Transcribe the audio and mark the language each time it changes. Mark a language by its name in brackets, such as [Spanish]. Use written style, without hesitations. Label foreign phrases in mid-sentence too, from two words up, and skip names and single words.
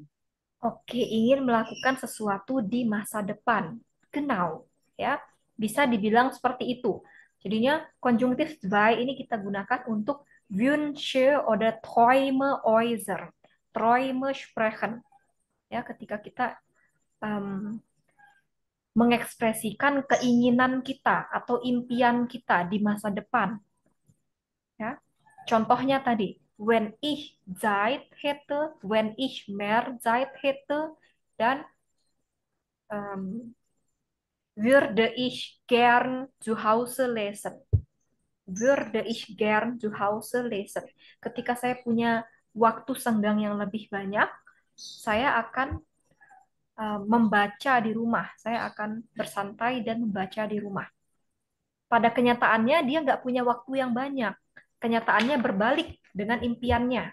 [Indonesian] Oke, ingin melakukan sesuatu di masa depan. [German] Genau, ya. [Indonesian] Bisa dibilang seperti itu. Jadinya konjungtif zwei ini kita gunakan untuk [German] Wünsche oder Träume äußern. Träume sprechen. [Indonesian] Ya, ketika kita mengekspresikan keinginan kita atau impian kita di masa depan. Ya. Contohnya tadi, [German] wenn ich Zeit hätte, wenn ich mehr Zeit hätte, dan würde ich gern zu Hause lesen. Würde ich gern zu Hause lesen. [Indonesian] Ketika saya punya waktu senggang yang lebih banyak, saya akan membaca di rumah. Saya akan bersantai dan membaca di rumah. Pada kenyataannya dia nggak punya waktu yang banyak. Kenyataannya berbalik dengan impiannya.